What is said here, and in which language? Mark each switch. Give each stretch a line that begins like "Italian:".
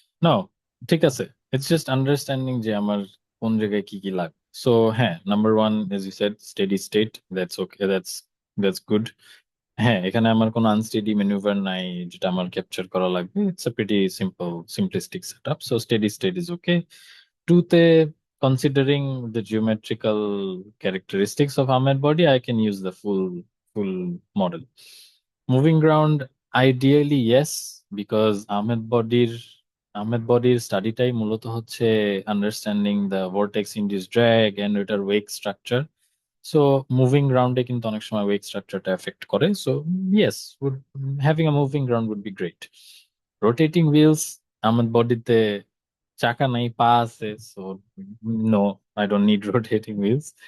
Bangla: নাও ঠিক আছে,
English: it's just understanding
Bangla: যে আমার কোন জায়গায় কি কি লাগবে।
English: So হ্যাঁ, number one as you said steady state, that's okay, that's good. হ্যাঁ,
Bangla: এখানে আমার কোনো আনস্টেডি ম্যানুভার নাই যেটা আমার ক্যাপচার করা লাগবে,
English: It's a pretty simplistic setup, so steady state is okay. টুতে, considering the geometrical characteristics of Ahmed body, I can use the full model. Moving ground, ideally yes, because Ahmed bodiর
Bangla: স্টাডিটাই মূলত হচ্ছে
English: understanding the vortex induced drag and
Bangla: এটার ওয়েক structure.
English: so moving গ্রাউন্ডে
Bangla: কিন্তু অনেক সময়
English: Wake স্ট্রাকচারটা effect করে, so yes, having a moving ground would be great. Rotating wheels,
Bangla: Ahmed বডিতে চাকা নাই, পা আছে,
English: So no, I don't need rotating wheels.